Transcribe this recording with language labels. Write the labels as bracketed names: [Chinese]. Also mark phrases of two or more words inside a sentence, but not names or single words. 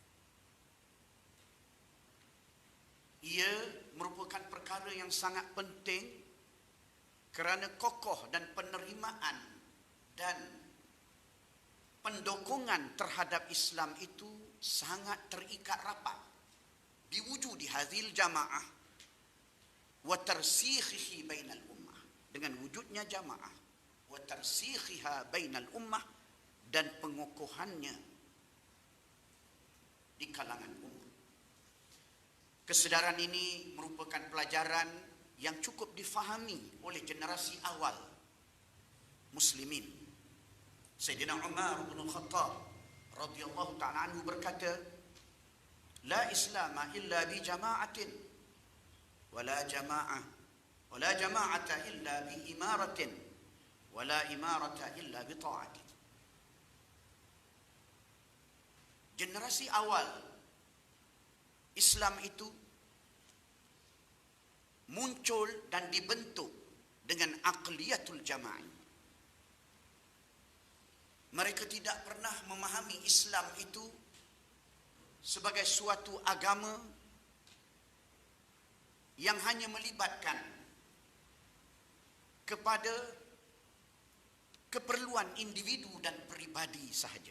[Malay] Ia merupakan perkara yang sangat penting kerana kokoh dan penerimaan dan pendokongan terhadap Islam itu sangat terikat rapat [Arabic] بوجود هذه الجماعة وترسيخها بين الأمة, [Malay] dengan wujudnya [Arabic] الجماعة وترسيخها بين الأمة [Malay] dan pengukuhannya di kalangan ummah. Kesedaran ini merupakan pelajaran yang cukup difahami oleh generasi awal muslimin. Sayyidina Umar bin Khattab [Arabic] رضي الله تعالى عنه [Malay] berkata, [Arabic] لا إسلام إلا بجماعة ولا جماعة إلا بإمارة ولا إمارة إلا بطاعة. [Malay] Generasi awal Islam itu muncul dan dibentuk dengan [Arabic] العقلية الجماعية. [Malay] Mereka tidak pernah memahami Islam itu sebagai suatu agama yang hanya melibatkan kepada keperluan individu dan pribadi sahaja.